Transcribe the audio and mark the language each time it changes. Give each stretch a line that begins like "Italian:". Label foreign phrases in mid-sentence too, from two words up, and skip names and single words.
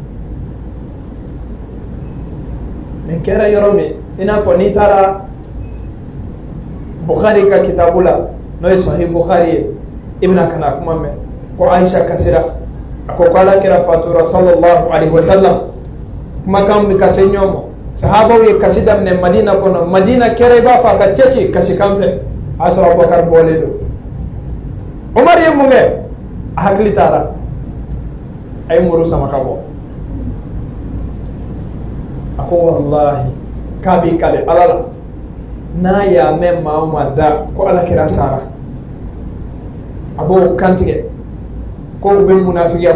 Bambara: nin kɛra yɔrɔ min i n'a fɔ n'i taara Bukhari ka kitabu la n'o ye sahih Bukhari ye i bɛna ka na kuma mɛn ko Ayisa kasira a ko ala kɛra fatura
Arabic: صلى الله عليه وسلم
Bambara: kumakan bɛ kasi ɲɔgɔn ma sahabaw ye kasi daminɛ Madina kɔnɔ Madina kɛra i b'a fɔ a ka cɛci kasikan fɛ a sɔrɔ Abubakar bɔlen don Umar ye mun kɛ a hakili taara a ye muru sama ka bɔ a ko wallahi k'a b'i kale ala la n'a y'a mɛn maa o maa da ko ala kɛra sara a b'o kantigɛ ko u bɛ munafigiya